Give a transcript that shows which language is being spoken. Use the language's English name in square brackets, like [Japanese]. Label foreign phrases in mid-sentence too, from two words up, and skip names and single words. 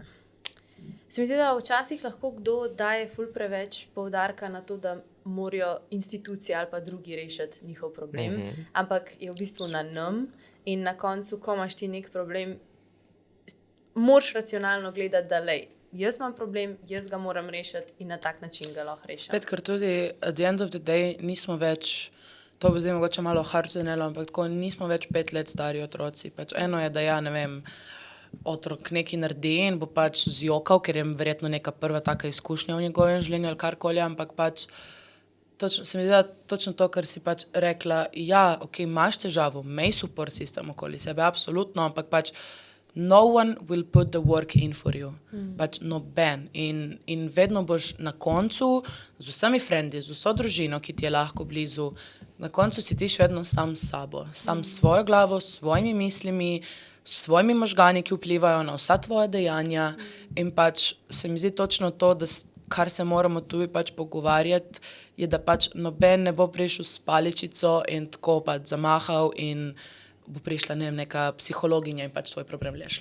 [Slovenian] se mi zdi, da včasih lahko kdo daje ful preveč poudarka na to, da morajo institucije ali pa drugi rešiti njihov problem, ampak je v bistvu na nam in na koncu, ko imaš ti nek problem, moraš racionalno gledati, da lej, jaz imam problem, jaz ga moram rešiti in na tak način ga lahko rešim. Spet, ker tudi [English] at the end of the day [Slovenian] nismo več, to bo zdaj mogoče malo harzenelo, ampak tako nismo več 5 let stari otroci. Pač eno je, da ja, ne vem, otrok nekaj naredi in bo pač zjokal, ker je verjetno neka prva taka izkušnja v njegovem življenju ali karkoli, ampak pač se mi zdi, da točno to, kar si pač rekla, ja, ok, imaš težavo, imej [English] support system [Slovenian] okoli sebe, absolutno, ampak pač [English] no one will put the work in for you. [Slovenian] Pač noben. In vedno boš na koncu z vsemi frendi, z vso družino, ki ti je lahko blizu, na koncu si ti še vedno sam s sabo, sam s svojo glavo, s svojimi mislimi, s svojimi možgani, ki vplivajo na vsa tvoja dejanja in pač se mi zdi točno to, da kar se moramo tudi pač pogovarjati, je, da pač noben ne bo prišel s paličico in tako pač zamahal in bo prišla, ne vem, neka psihologinja in pač tvoj problem rešila.